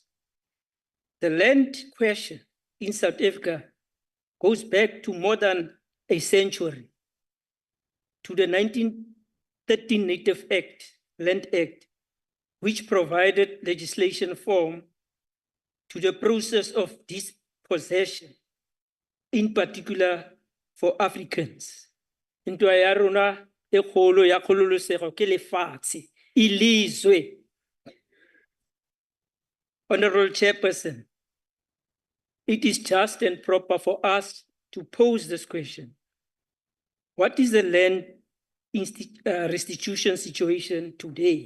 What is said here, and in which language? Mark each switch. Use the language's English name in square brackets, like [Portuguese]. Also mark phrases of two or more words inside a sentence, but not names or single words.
[English] The land question in South Africa goes back to more than a century, to the 1913 Native Act, Land Act, which provided legislation form to the process of dispossession, in particular for Africans. [Tswana] Into ya rona e kgolo ya kgololosego ke lefatshe, ilizwe. [English] Honorable Chairperson, it is just and proper for us to pose this question. What is the land restitution situation today?